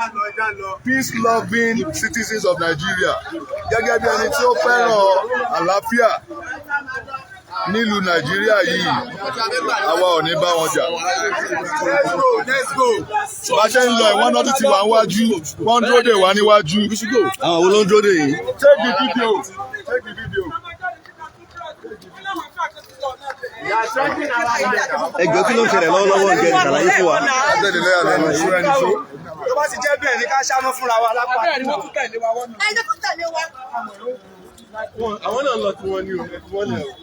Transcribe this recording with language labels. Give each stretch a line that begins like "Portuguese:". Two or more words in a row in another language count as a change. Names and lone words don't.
English: peace-loving citizens of Nigeria.
Yoruba: Gẹ́gẹ́ bí ẹni tí ó fẹ́ràn àlàáfíà nílùú Nàìjíríà yìí, àwa ò ní bá wọn jà. Bá ṣe ń lọ ìwọ́n náà tún ti wà níwájú, wọ́n ń dúró dè wá níwájú. Àwọn wo ló ń dúró dè yìí?
English: Take the video. Take the video.
Yoruba: Ẹjọ́ kí ló ń ṣẹlẹ̀ lọ́wọ́lọ́wọ́ ń jẹ́ ìṣàlàyé fún wa. Tó bá ti jẹ́ bẹ́ẹ̀ ni ká ṣáná fúnra wa lápá. Bẹ́ẹ̀ ni wọ́n tún tẹ̀lé wa wọ́n náà. Ẹjọ́ tún tẹ̀lé wa. Àwọn náà lọ tí wọ́n ní òun ẹ̀kú wọ́n náà.